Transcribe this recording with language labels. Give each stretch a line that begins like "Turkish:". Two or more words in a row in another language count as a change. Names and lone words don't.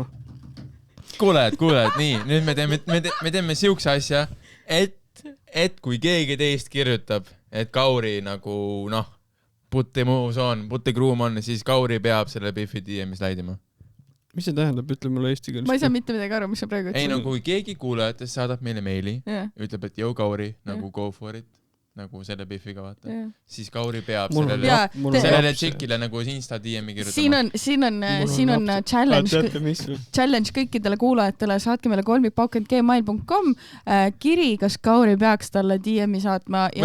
Estonian: Kuule, nii, nüüd me teeme siukse asja, et kui keegi teist kirjutab, et Kauri nagu, putte kruum on, siis Kauri peab selle Biffi DM-i slaidima. mis see tähendab, ütle mulle eesti keeles. Ma ei saa mitte midagi aru, mis sa praegu ütlesid. Ei, no kui keegi kuulajatest saadab meile meili, ütleb, et jõu Kauri, nagu
English: go for it,
Estonian: nagu selle Biffiga vaata, siis Kauri peab sellele tšekile nagu Insta DM-i kirjutama. Siin on challenge kõikidele kuulajatele, saatke meile kolmikpaukend@gmail.com kiri, kas Kauri peaks talle DM-i saatma ja...